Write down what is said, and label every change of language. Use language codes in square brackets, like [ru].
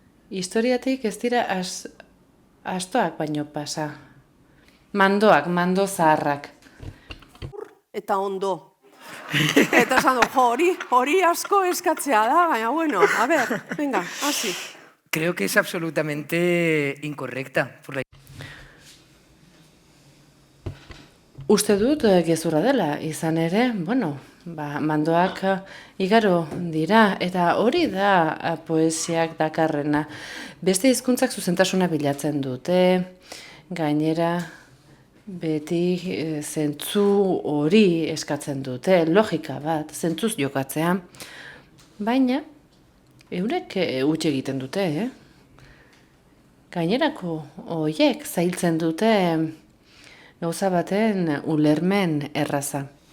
[eu] Historiatik ez dira astoak baino pasa. Mandoak, mando zaharrak. Eta ondo. Eta esan du, hori asko eskatzea da, baina, venga, hasi. [es] Creo que es absolutamente incorrecta. [eu] Uste dut gezurra dela, izan ere, mandoak igaro dira, eta hori da poesiak dakarrena. Beste hizkuntzak zuzentasuna bilatzen dute, gainera beti zentzu hori eskatzen dute, logika bat, zentzuz jokatzea, baina eurek huts egiten dute, Gainerako horiek zailtzen dute gauza baten ulermen erraza.